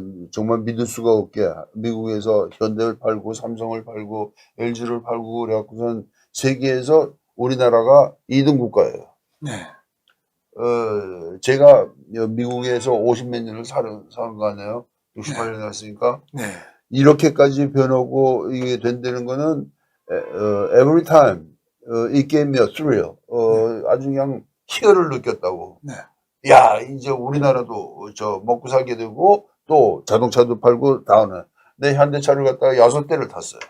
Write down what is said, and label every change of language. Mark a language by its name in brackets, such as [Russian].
[Korean] 정말 믿을 수가 없게 미국에서 현대를 팔고 삼성을 팔고 LG를 팔고 그래갖고선 세계에서 우리나라가 2등 국가예요. 네. 제가 미국에서 50몇 년을 사는 거 아니에요? 68년에 갔으니까. 네. 이렇게까지 변하고 이게 된다는 거는, [English] every time, it gave me a thrill. [Korean] 아주 그냥 희열을 느꼈다고. 네. 야, 이제 우리나라도 먹고 살게 되고, 또 자동차도 팔고, 다음에. 내 현대차를 갖다가 6대를 탔어요.